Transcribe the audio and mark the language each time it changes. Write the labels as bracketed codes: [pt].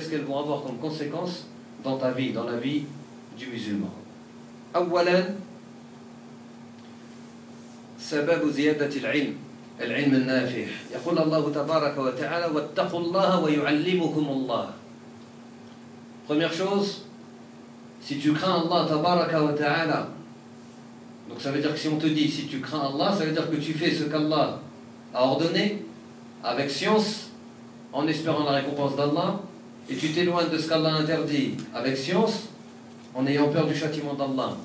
[fr] Qu'est-ce qu'elles vont avoir comme conséquence dans ta vie, dans la vie du musulman? [ar] Awalan, سبب زيادة العلم العلم النافع يقول الله تبارك وتعالى واتقوا الله ويعلمكم الله. [fr] Première chose, si tu crains Allah تبارك وتعالى, donc ça veut dire que si on te dit si tu crains Allah, ça veut dire que tu fais ce qu'Allah a ordonné avec science en espérant la récompense d'Allah, et tu t'éloignes de ce qu'Allah interdit avec science en ayant peur du châtiment d'Allah.